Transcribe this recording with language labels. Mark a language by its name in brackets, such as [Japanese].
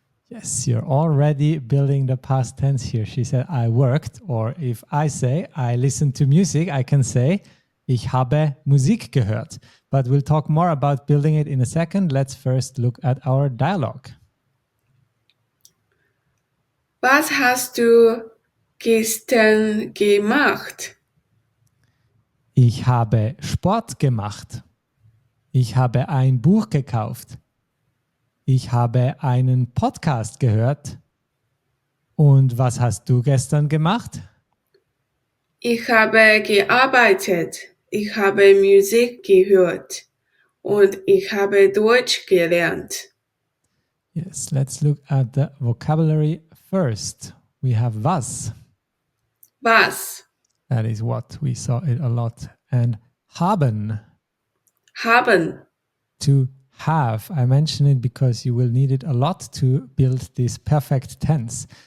[English] Yes, you're already building the past tense here. She said, I worked. Or if I say, I listened to music, I can say, [German] ich habe Musik gehört. [English] But we'll talk more about building it in a second. Let's first look at our dialogue. [German] Was hast du gestern gemacht? Ich habe Sport gemacht. Ich habe ein Buch gekauft. Ich habe einen Podcast gehört. Und was hast du gestern gemacht? Ich habe gearbeitet. Ich habe Musik gehört. Und ich habe Deutsch gelernt. [English] Yes, let's look at the vocabulary first. We have was. [German] Was? [English] That is what. We saw it a lot. And haben. [German] Haben. [English] To have. I mention it because you will need it a lot to build this perfect tense.